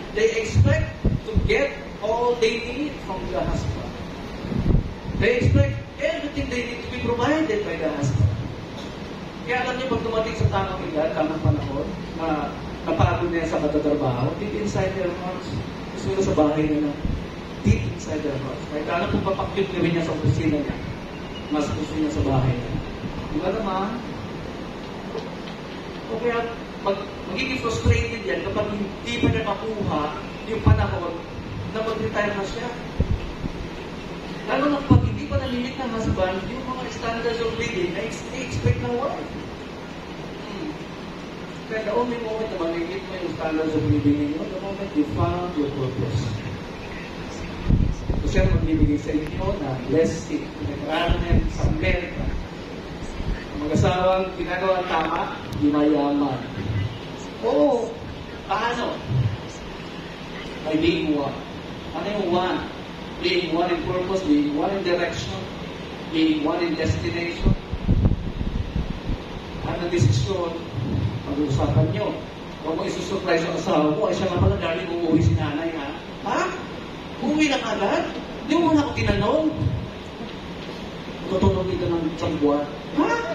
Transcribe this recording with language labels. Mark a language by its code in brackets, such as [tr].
[en] They expect to get all they need from the husband. They expect everything they need to be provided by the husband. [tl] Kaya alam niyo, pag dumating sa tamang edad, tamang panahon, na napagod na yan sa katatrabaho, [en] deep inside their hearts, [tl] gusto nila sa bahay nila. [en] Deep inside their hearts. [tl] Kahit alam kung papakyut na rin niya sa opisina niya, mas gusto niya sa bahay niya. Diba naman? O kaya, magiging frustrated yan kapag hindi pa niya makuha yung panahon na mag-retire na siya. Lalo na pag hindi pa nalimit ng husband, yung mga standards of living na expect ng wife. Kaya the only moment na malimit mo yung standards of living ninyo, [en] the moment you found your purpose. [tl] So siya magbibigay sa inyo na blessing, nag-aralan sa Amerika. Ang mag-asawang ginagawa tama, ginayaman. Oo, paano? [en] By being one. [tl] Ano yung one? [en] Being one in purpose, being one in direction, being one in destination. [tl] Ano ang desisyon? Pag-uusapan nyo. Huwag mo isusurprise ang asawa mo, ay siya nga pala dahil uuwi si nanay, ha? Ha? Uuwi na agad? Hindi mo muna ako tinanong. Tutulog dito ng isang buwan. Ha?